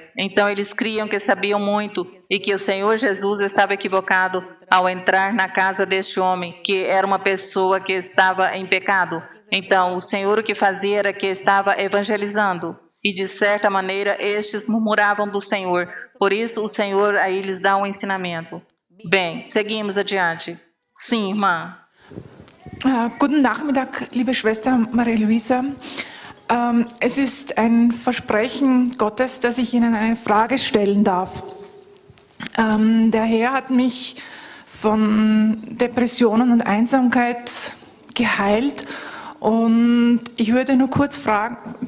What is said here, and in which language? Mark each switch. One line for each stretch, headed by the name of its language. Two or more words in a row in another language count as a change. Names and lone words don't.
Portuguese: Então, eles criam que sabiam muito e que o Senhor Jesus estava equivocado ao entrar na casa deste homem, que era uma pessoa que estava em pecado. Então, o Senhor o que fazia era que estava evangelizando. E, de certa maneira, estes murmuravam do Senhor. Por isso, o Senhor aí lhes dá um ensinamento. Bem, seguimos adiante. Sim, irmã.
German: Guten Nachmittag, liebe Schwester Maria-Luisa. Es ist ein Versprechen Gottes, dass ich Ihnen eine Frage stellen darf. Der Herr hat mich von Depressionen und Einsamkeit geheilt, und ich würde nur kurz fragen,